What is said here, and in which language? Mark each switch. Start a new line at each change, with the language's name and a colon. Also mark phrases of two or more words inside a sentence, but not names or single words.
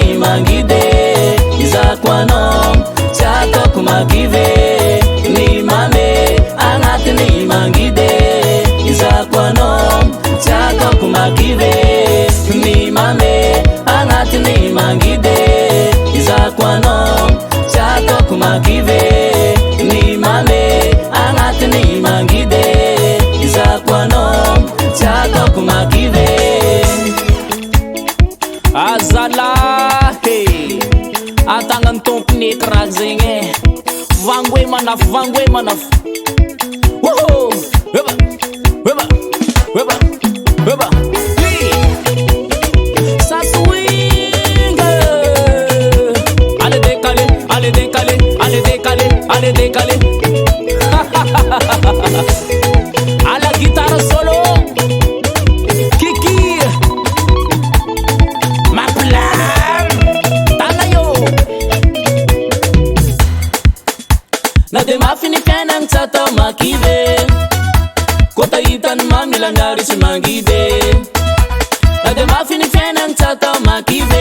Malagasy: mangide izako anao tsy ataoko makive ny mame agnatiny mangide izako anao tsy ataoko makive ny mame agnatiny mangide izako anao tsy ataoko makive ny mame agnatiny mangide izako anao tsy ataoko makive azalahe atagnany tompony ekra zegny vangoe manafo vangoe manafo woho eba eba eba eba
French: ça swing allez décaler allez décaler allez décaler allez décaler à la guitare solo Kiki
Malagasy: na de mafiny fiainagny tsy atao makive kota hitany mamila miary sy mangide na de mafiny fiainagny tsy atao makive